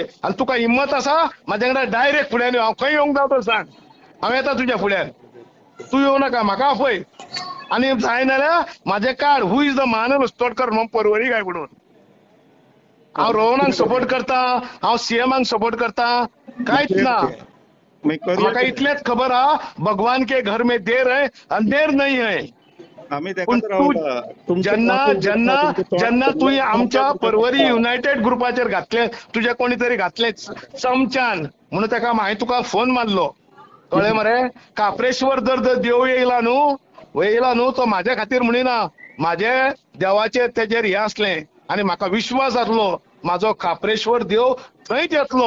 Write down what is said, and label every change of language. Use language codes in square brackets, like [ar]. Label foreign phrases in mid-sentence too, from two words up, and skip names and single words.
[kok] आनी तुका हिम्मत आसा म्हाज्या कडेन डायरेक्ट फुड्यान यो. हांव खंय येवंक जाय तो सांग, हांव येता तुज्या फुड्यान. तू येवं नाका, म्हाका आपय. आणि जाय नाल्यार म्हाजें कार्ड, [en] who is the [kok] महानरस तोडकर म्हणून परवरी काय म्हणून. हांव रोहनाक सपोर्ट करता, हांव सीएमाक सपोर्ट करता, कांयच ना. म्हाका इतलेंच खबर आहा, [hi] भगवान के घर में देर है अंधेर नहीं है. [kok] पूण तू जेन्ना तुवें आमच्या परवरी युनायटेड ग्रुपाचेर घातलें, तुजे कोणी तरी घातलें चमच्यान, म्हणून ताका हांवें तुका फोन मारलो. कळ्ळें मरे. काप्रेश्वर जर देव येयला न्हू, तो म्हाज्या खातीर म्हणिना, म्हाजे देवाचेर तेजेर हें आसलें आनी म्हाका विश्वास आसलो म्हाजो काप्रेश्वर देव थंयच येतलो.